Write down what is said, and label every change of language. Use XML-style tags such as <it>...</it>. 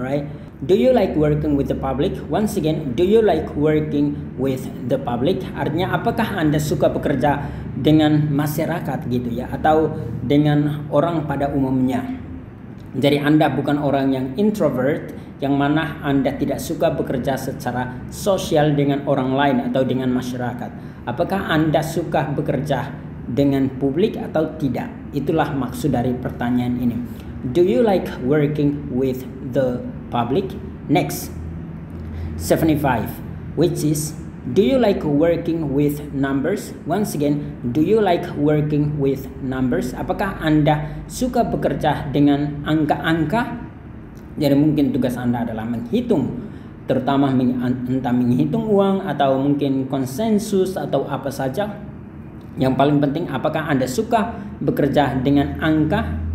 <en>Alright, do you like working with the public? Once again, do you like working with the public?</en> <id>Artinya apakah Anda suka bekerja dengan masyarakat gitu ya, atau dengan orang pada umumnya? Jadi Anda bukan orang yang introvert, yang mana Anda tidak suka bekerja secara sosial dengan orang lain atau dengan masyarakat. Apakah Anda suka bekerja dengan publik atau tidak? Itulah maksud dari pertanyaan ini.</id> <en>Do you like working with the public? Next, 75, which is, do you like working with numbers? Once again, do you like working with numbers?</en> <id>Apakah Anda suka bekerja dengan angka-angka? Jadi mungkin tugas Anda adalah menghitung, terutama entah menghitung uang atau mungkin konsensus atau apa saja. Yang paling penting, apakah Anda suka bekerja dengan angka?</id>